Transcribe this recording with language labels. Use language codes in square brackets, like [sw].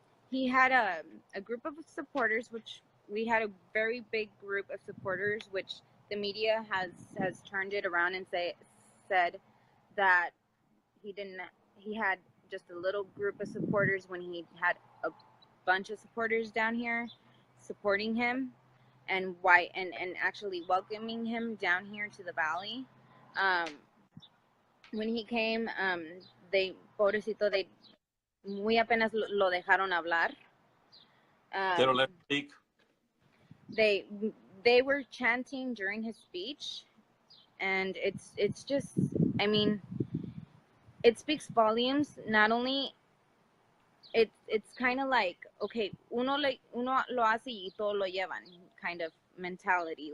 [en] He had a group of supporters, which we had a very big group of supporters, which the media has turned it around and said that he had just a little group of supporters when he had a bunch of supporters down here supporting him, and actually welcoming him down here to the valley. When he came, they [es] muy apenas lo dejaron hablar. [en] They don't let him speak. They were chanting during his speech, and it's just, I mean, it speaks volumes. Not only it's kind of like, okay, [es] uno lo hace y todo lo llevan [en] kind of mentality.